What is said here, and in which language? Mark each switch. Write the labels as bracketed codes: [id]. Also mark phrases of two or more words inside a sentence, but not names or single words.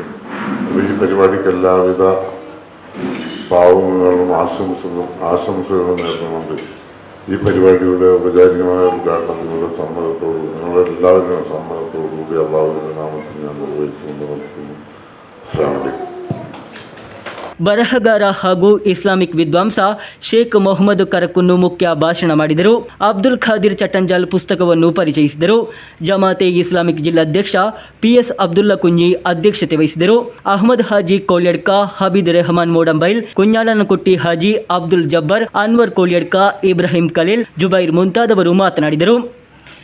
[ml] അപ്പോൾ ഈ പരിപാടിക്ക് എല്ലാവിധ ഭാവങ്ങളും ആശംസകളും നേർന്നുകൊണ്ട് ഈ പരിപാടിയുടെ ഔപചാരികമായ ഉദ്ഘാടനം നിങ്ങളുടെ സമ്മതത്തോടു നിങ്ങളെല്ലാവരുടെയും സമ്മതത്തോടുകൂടി അള്ളാഹുവിൻ്റെ നാമത്തിൽ ഞാൻ നിർവഹിച്ചുകൊണ്ട് നടത്തുന്നു. [ar] السلام عليكم. [kn] ಬರಹಗಾರ ಹಾಗೂ ಇಸ್ಲಾಮಿಕ್ ವಿದ್ವಾಂಸ ಶೇಖ್ ಮೊಹಮ್ಮದ್ ಕರಕುನ್ನು ಮುಖ್ಯ ಭಾಷಣ ಮಾಡಿದರು. ಅಬ್ದುಲ್ ಖಾದಿರ್ ಚಟ್ಟಂಜಾಲ್ ಪುಸ್ತಕವನ್ನು ಪರಿಚಯಿಸಿದರು. ಜಮಾತೆ ಇಸ್ಲಾಮಿಕ್ ಜಿಲ್ಲಾಧ್ಯಕ್ಷ PS ಅಬ್ದುಲ್ಲಾ ಕುಂಜಿ ಅಧ್ಯಕ್ಷತೆ ವಹಿಸಿದರು. ಅಹಮದ್ ಹಾಜಿ ಕೋಲ್ಯಡ್ಕ, ಹಬೀದ್ ರೆಹಮಾನ್ ಮೋಡಂಬೈಲ್, ಕುഞ്ഞാಲನಕುಟ್ಟಿ ಹಾಜಿ, ಅಬ್ದುಲ್ ಜಬ್ಬರ್, ಅನ್ವರ್ ಕೋಲ್ಯಡ್ಕ, ಇಬ್ರಾಹಿಂ ಖಲೀಲ್, ಜುಬೈರ್ ಮುಂತಾದವರು ಮಾತನಾಡಿದರು.